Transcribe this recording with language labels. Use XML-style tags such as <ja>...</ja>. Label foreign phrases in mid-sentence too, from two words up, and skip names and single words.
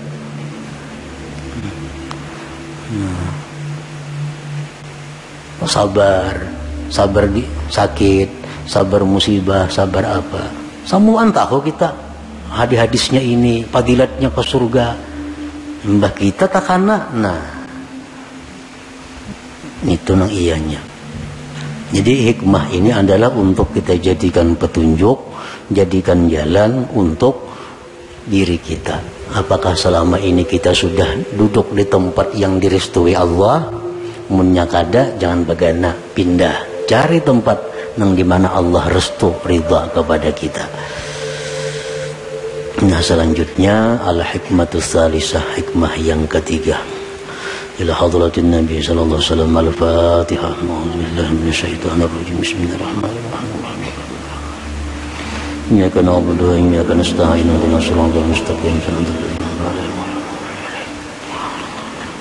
<id>Sabar di sakit, sabar musibah, sabar apa.</id> <bjn>Semuaan tahu kita hadis-hadisnya ini, fadilatnya ke surga. Mbah kita takana, itu nang iyanya.</bjn> <id>Jadi hikmah ini adalah untuk kita jadikan petunjuk, jadikan jalan untuk diri kita. Apakah selama ini kita sudah duduk di tempat yang direstui Allah?</id> <bjn>Munya kada, jangan bagana, pindah, cari tempat nang dimana Allah restu ridha kepada kita.</bjn> <id>Selanjutnya</id> <ar>الحكمة الثالثة,</ar> <id>hikmah yang ketiga.</id> <ar>إلى حضرة النبي صلى الله عليه وسلم. Al-Fatihah. أعوذ بالله من الشيطان الرجيم. بسم الله الرحمن الرحيم. إياك نعبد وإياك نستعين. اهدنا الصراط المستقيم.</ar>